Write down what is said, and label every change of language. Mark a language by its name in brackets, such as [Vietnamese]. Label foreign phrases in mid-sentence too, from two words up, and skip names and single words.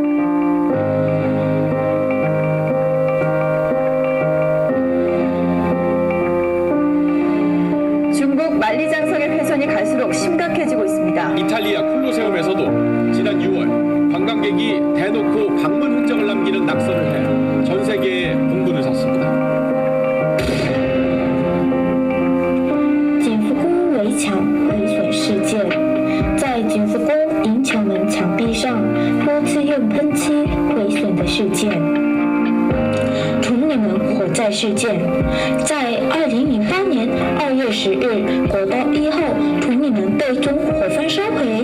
[Korean] 중국 만리장성의 훼손이 갈수록 심각해지고 있습니다. 이탈리아 콜로세움에서도 지난 6월 관광객이 대놓고 방문 흔적을 남기는 낙서를 해 전 세계에 공분을 샀습니다. [Chinese] 景福宫围墙毁损事件，在景福宫迎桥门墙壁上多次用喷漆毁损的事件。崇礼门火灾事件，在2008年2月10日国道1号崇礼门被纵火焚烧毁。